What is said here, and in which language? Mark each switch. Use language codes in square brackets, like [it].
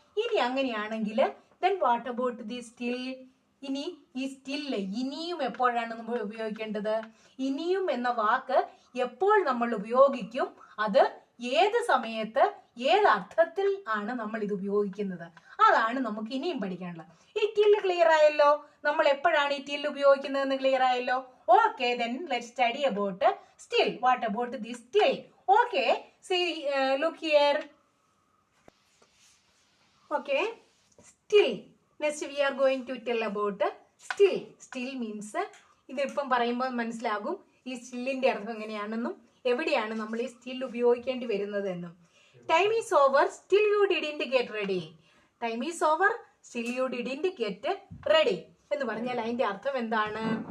[ml] ഇനി അങ്ങനെയാണെങ്കിൽ [en] then what about the still? [ml] ഇനി ഈ സ്റ്റിൽ ഇനിയും എപ്പോഴാണ് നമ്മൾ ഉപയോഗിക്കേണ്ടത്? ഇനിയും എന്ന വാക്ക് എപ്പോൾ നമ്മൾ ഉപയോഗിക്കും, അത് ഏത് സമയത്ത് ഏത് അർത്ഥത്തിൽ ആണ് നമ്മൾ ഇത് ഉപയോഗിക്കുന്നത്, അതാണ് നമുക്ക് ഇനിയും പഠിക്കാനുള്ളത്. ഈ ടിൽ ക്ലിയർ ആയല്ലോ. നമ്മൾ എപ്പോഴാണ് ഈ ടിൽ ഉപയോഗിക്കുന്നതെന്ന് ക്ലിയർ ആയല്ലോ. [en] Okay, then let's study about still. What about this still? Okay, see, look here. Okay, still. Next we are going to tell about still. Still means [ml] ഇതിപ്പം പറയുമ്പോൾ മനസ്സിലാകും ഈ സ്റ്റില്ലിന്റെ അർത്ഥം എങ്ങനെയാണെന്നും എവിടെയാണ് നമ്മൾ ഈ സ്റ്റിൽ ഉപയോഗിക്കേണ്ടി വരുന്നത് എന്നും. [en] Time is over, still you didn't get ready. Time is over, still you didn't get ready [ml] എന്ന് പറഞ്ഞാൽ അതിന്റെ അർത്ഥം എന്താണ്?